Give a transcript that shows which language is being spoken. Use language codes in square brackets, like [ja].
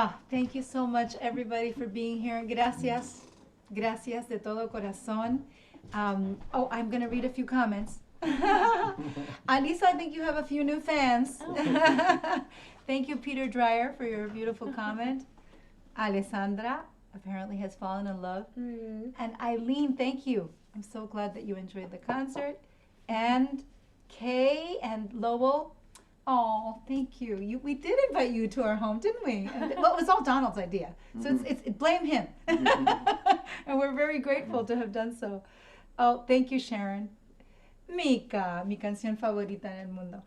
[en] Thank you so much, everybody, for being here. [es] Gracias. Gracias de todo corazón. [en] I'm going to read a few comments. Alisa, I think you have a few new fans. Thank you, Peter Dreyer, for your beautiful comment. Alessandra apparently has fallen in love. And Eileen, thank you. I'm so glad that you enjoyed the concert. And Kay and Lowell, oh, thank you. We did invite you to our home, didn't we? Well, it was all Donald's idea, so it's blame him. And we're very grateful to have done so. Oh, thank you, Sharon. [es] Mika, mi canción favorita en el mundo.